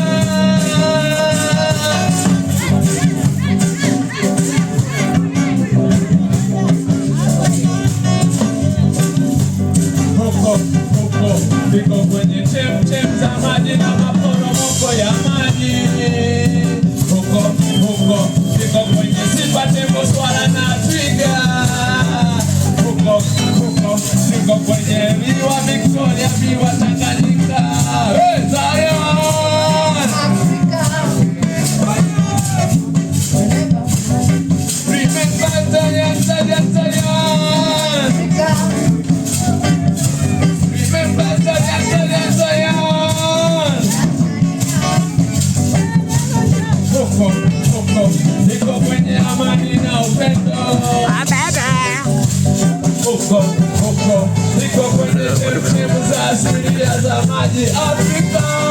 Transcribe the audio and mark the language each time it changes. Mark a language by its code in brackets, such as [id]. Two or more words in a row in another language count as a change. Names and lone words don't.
[sw] Viko kwenye chemchem za maji na maporomoko ya maji. Huko viko kwenye simba, tembo, swala na twiga. Huko viko kwenye miwa Victoria, miwa Tanganyika. [en] Hey, Zion! Remember Zion, Zion, Zion! Remember Zion, Zion, Zion! [sw] Huko viko kwenye amani na upendo. Huko viko kwenye chemchemu za asilia za maji Afrika.